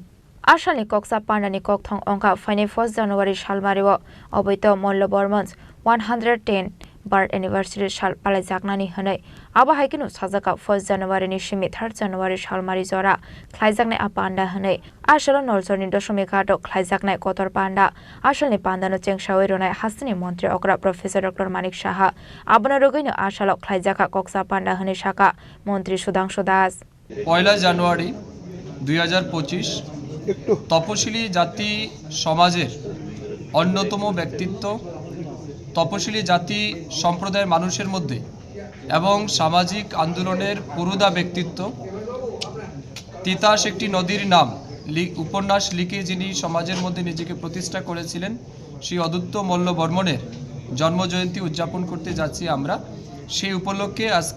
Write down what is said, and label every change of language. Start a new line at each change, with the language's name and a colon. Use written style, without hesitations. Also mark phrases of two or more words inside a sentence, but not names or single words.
Kok Borok: आसालनि कक्सा पान्डानि ककथं अंका फाइने 1 जानुवारि सालमारिव अबैत मल्ल बर्मन्स 110
English: birth anniversary
Kok Borok: साल पालाय जागनानि हनै आबा हाइकिनु साजाका 1 जानुवारिनि सिमि 3 जानुवारि सालमारि जरा ख्लाइजागनाय आ पान्डा हनै आसालो नलजरनि दशमिक घाटो ख्लाइजागनाय कतर पान्डा आसालनि पान्डानो चेंसावै रोनाय हास्तिनि मन्त्री अग्रा प्रोफेसर डक्टर मानिक साहा आबनो रोगैनो आसालो ख्लाइजाका कक्सा पान्डा हनै शाखा मन्त्री सुधांशु दास
Bangla: 1 জানুয়ারি 2025 তপশিলি জাতি সমাজের অন্যতম ব্যক্তিত্ব তপশিলি জাতি সম্প্রদায়ের মানুষের মধ্যে এবং সামাজিক আন্দোলনের পুরোদা ব্যক্তিত্ব তিতাস একটি নদীর নাম উপন্যাস লিখে যিনি সমাজের মধ্যে নিজেকে প্রতিষ্ঠা করেছিলেন সেই অদ্যুত মল্ল বর্মনের জন্মজয়ন্তী উদযাপন করতে যাচ্ছি আমরা সেই উপলক্ষে আজকে